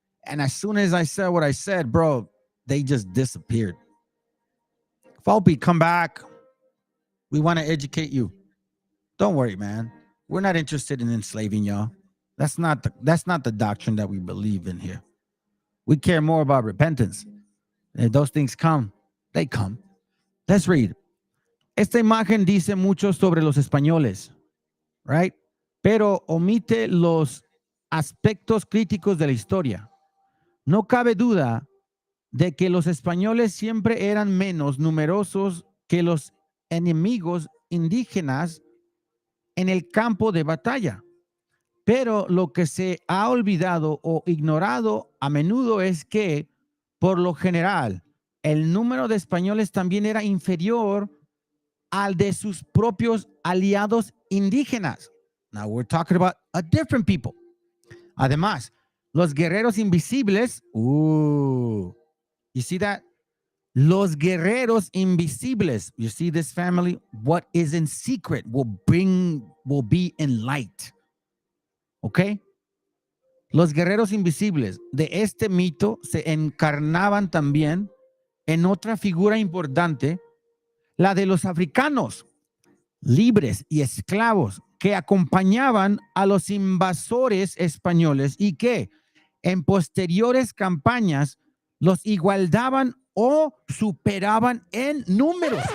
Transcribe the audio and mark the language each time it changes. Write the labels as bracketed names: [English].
[English] And as soon as I said what I said, bro, they just disappeared. Volpe, come back. We want to educate you. Don't worry, man. We're not interested in enslaving y'all. That's not the doctrine that we believe in here. We care more about repentance. And if those things come, they come. Let's read. [Spanish] Esta imagen dice mucho sobre los españoles, right? Pero omite los aspectos críticos de la historia. No cabe duda de que los españoles siempre eran menos numerosos que los enemigos indígenas en el campo de batalla. Pero lo que se ha olvidado o ignorado a menudo es que, por lo general, el número de españoles también era inferior al de sus propios aliados indígenas. [English] Now we're talking about a different people. [Spanish] Además, los guerreros invisibles, [English] you see that? [Spanish] Los guerreros invisibles, [English] you see this, family? What is in secret will be in light. ¿Ok? [Spanish] Los guerreros invisibles de este mito se encarnaban también en otra figura importante, la de los africanos, libres y esclavos, que acompañaban a los invasores españoles y que en posteriores campañas los igualaban o superaban en números.